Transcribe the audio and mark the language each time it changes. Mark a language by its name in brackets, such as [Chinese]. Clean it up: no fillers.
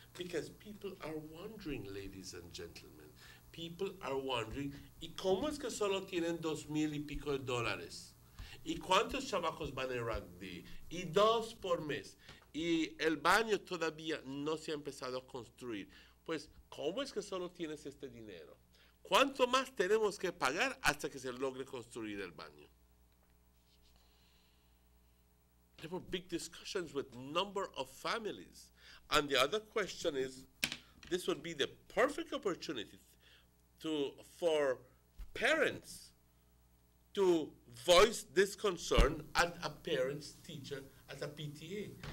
[English] Because people are wondering, ladies and gentlemen. People are wondering, [Spanish] ¿y cómo es que solo tienen 2,000 y pico de dólares? ¿Y cuántos chamacos van a rugby? ¿Y 2 por mes? ¿Y el baño todavía no se ha empezado a construir? Pues, ¿cómo es que solo tienes este dinero? ¿Cuánto más tenemos que pagar hasta que se logre construir el baño? [English] There were big discussions with number of families. And the other question is, this would be the perfect opportunity for parents to voice this concern at a parent's teacher, at a PTA.